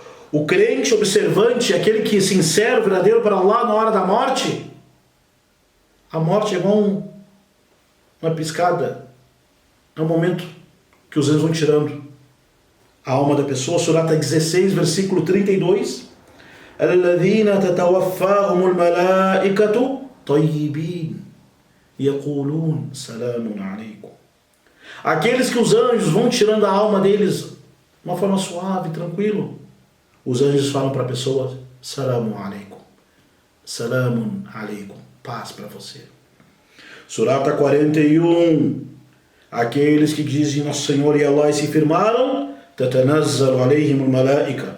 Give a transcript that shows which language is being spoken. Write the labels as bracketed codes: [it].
[pt] O crente observante, aquele que é sincero, verdadeiro para Allah na hora da morte, a morte é igual uma piscada. É um momento que os anjos vão tirando a alma da pessoa. Surata 16, versículo 32. [ar] الذين تتوفاهم الملائكة طيبين يقولون سلام عليكم. [pt] Aqueles que os anjos vão tirando a alma deles de uma forma suave, tranquilo, os anjos falam para a pessoa: [ar] Salamun alaikum. Salamun alaikum. [pt] Paz para você. Surata 41. Aqueles que dizem Nosso Senhor e Allah e se firmaram, [ar] tatanazzalu alaihim al-malaika.